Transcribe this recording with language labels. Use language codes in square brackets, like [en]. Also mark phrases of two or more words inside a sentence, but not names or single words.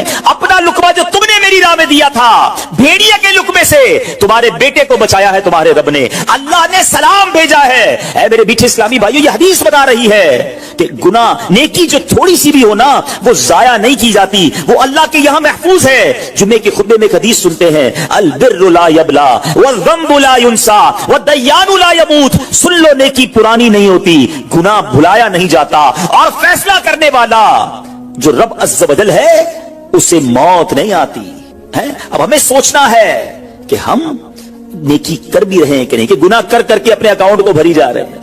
[hi] अपना लुकमा जो तुमने मेरी राह में दिया था, भेड़िया के लुकमे से तुम्हारे बेटे को बचाया है तुम्हारे रब ने, अल्लाह ने सलाम भेजा है। ऐ मेरे बीच इस्लामी भाइयों, ये हदीस बता रही है कि गुनाह, नेकी जो थोड़ी सी भी हो ना, वो जाया नहीं की जाती, वो अल्लाह के यहां महफूज है। जुम्मे के खुतबे में एक हदीस सुनते हैं, [ar] البر لا يبلى والذنب لا ينسى والديان لا يموت. [hi] सुन लो, नेकी पुरानी नहीं होती, गुनाह भुलाया नहीं जाता, और फैसला करने वाला जो रब [ar] عز وجل [hi] है उसे मौत नहीं आती है। अब हमें सोचना है कि हम नेकी कर भी रहे हैं कि नहीं, कि गुनाह कर करके अपने अकाउंट को भरी जा रहे हैं।